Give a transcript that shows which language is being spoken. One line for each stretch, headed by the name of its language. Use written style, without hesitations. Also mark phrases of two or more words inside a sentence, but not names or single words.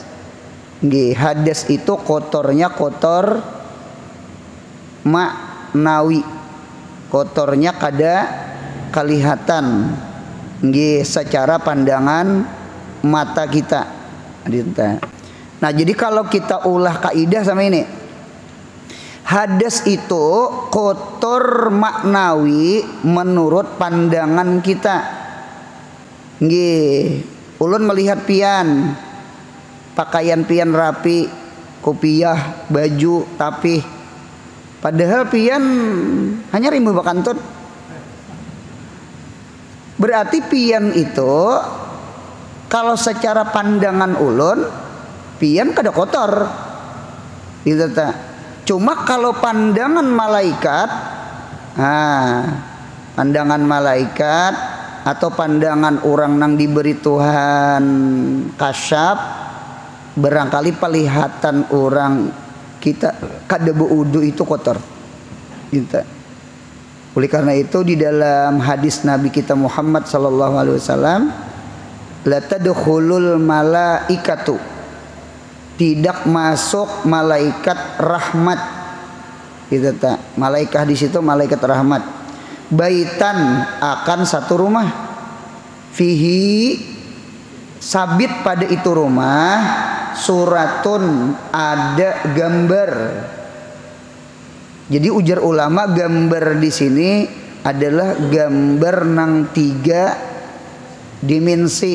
Banjar: Hadas itu kotornya kotor maknawi, kotornya kada kelihatan secara pandangan mata kita. Nah, jadi kalau kita ulah kaidah sama ini, hadas itu kotor maknawi menurut pandangan kita. Ulun melihat pian, pakaian pian rapi, kopiah, baju tapi padahal pian hanya rimba bakantun. Berarti pian itu kalau secara pandangan ulun pian kada kotor. Gitu tak? Cuma kalau pandangan malaikat, pandangan malaikat atau pandangan orang nang diberi Tuhan kasyaf, barangkali pelihatan orang kita kada berwudu itu kotor. Gitu. Oleh karena itu di dalam hadis Nabi kita Muhammad
Arabic: sallallahu alaihi wasallam, la tadkhulul malaikatu,
Banjar: tidak masuk malaikat rahmat. Gitu tak? Malaikat di situ malaikat rahmat. Baitan akan satu rumah. Fihi sabit pada itu rumah suratun, ada gambar. Jadi ujar ulama, gambar di sini adalah gambar nang 3 dimensi.